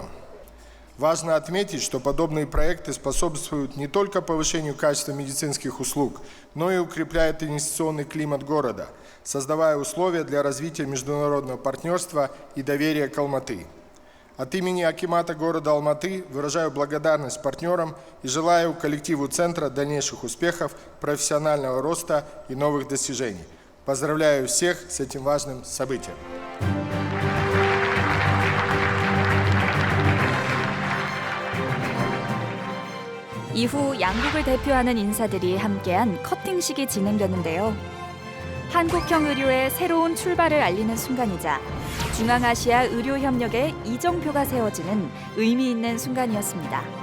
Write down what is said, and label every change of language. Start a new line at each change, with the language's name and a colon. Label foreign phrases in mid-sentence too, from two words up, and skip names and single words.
Russian: Важно отметить, что подобные проекты способствуют не только повышению качества медицинских услуг, но и укрепляют инвестиционный климат города, создавая условия для развития международного партнерства и доверия к Алматы. От имени акимата города Алматы выражаю благодарность партнерам и желаю коллективу центра дальнейших успехов, профессионального роста и новых достижений. Поздравляю всех с этим важным событием.
Korean: 이후 양국을 대표하는 인사들이 함께한 커팅식이 진행되는데요. 한국형 의료의 새로운 출발을 알리는 순간이자 중앙아시아 의료협력의 이정표가 세워지는 의미 있는 순간이었습니다.